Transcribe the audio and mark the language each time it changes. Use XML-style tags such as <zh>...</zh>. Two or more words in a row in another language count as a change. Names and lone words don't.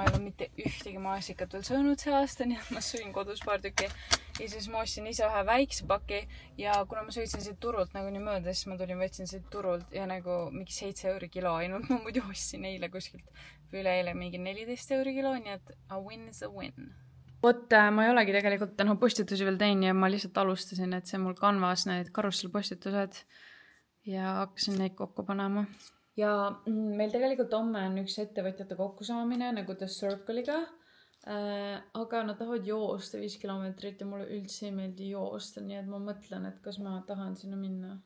<et>ei ole mitte ühtegi maasikat veel söönud see aasta, nii et ma sõin kodus paar tükki ja siis ma ostsin ise ühe väikse paki ja kuna ma sõitsin siit turult nagu nii mööda, siis ma tulin võtsin siit turult ja nagu mingi 7 euri kilo ainult, ma muidu ostsin eile kuskilt või üle-eile mingi 14 euri kilo, nii et</et> <en>a win is a win.</en> <et>Vot, ma ei olegi tegelikult täna postitusi veel teinud ja ma lihtsalt alustasin, et see mul Canvas need karussellpostitused ja hakkasin neid kokku panema. Ja meil tegelikult homme on üks ettevõtjate kokkusaamine nagu The Circle'iga, aga nad tahavad joosta 5 kilomeetrit ja mulle üldse ei meeldi joosta, nii et ma mõtlen, et kas ma tahan sinna minna.</et>